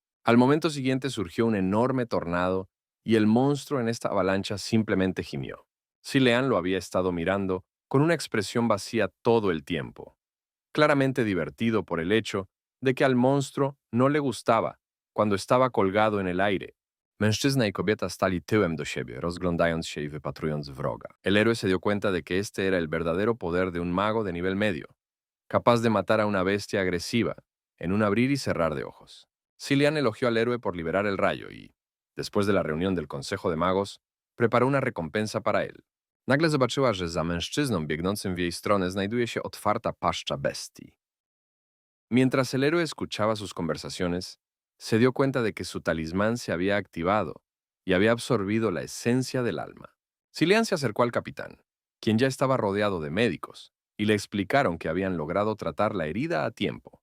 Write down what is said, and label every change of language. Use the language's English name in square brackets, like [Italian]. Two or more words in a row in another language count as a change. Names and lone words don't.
[Spanish] Al momento siguiente surgió un enorme tornado y el monstruo en esta avalancha simplemente gimió. Silean lo había estado mirando con una expresión vacía todo el tiempo, claramente divertido por el hecho de que al monstruo no le gustaba cuando estaba colgado en el aire. [Polish] Mężczyzna i kobieta stali tyłem do siebie, rozglądając się i wypatrując wroga. [Spanish] El héroe se dio cuenta de que este era el verdadero poder de un mago de nivel medio, capaz de matar a una bestia agresiva en un abrir y cerrar de ojos. Cillian elogió al héroe por liberar el rayo y, después de la reunión del Consejo de Magos, preparó una recompensa para él. [Polish] Nagle zobaczyła, że za mężczyzną biegnącym w jej stronę znajduje się otwarta paszcza bestii. [Spanish] Mientras el héroe escuchaba sus conversaciones, se dio cuenta de que su talismán se había activado y había absorbido la esencia del alma. Cillian se acercó al capitán, quien ya estaba rodeado de médicos, y le explicaron que habían logrado tratar la herida a tiempo.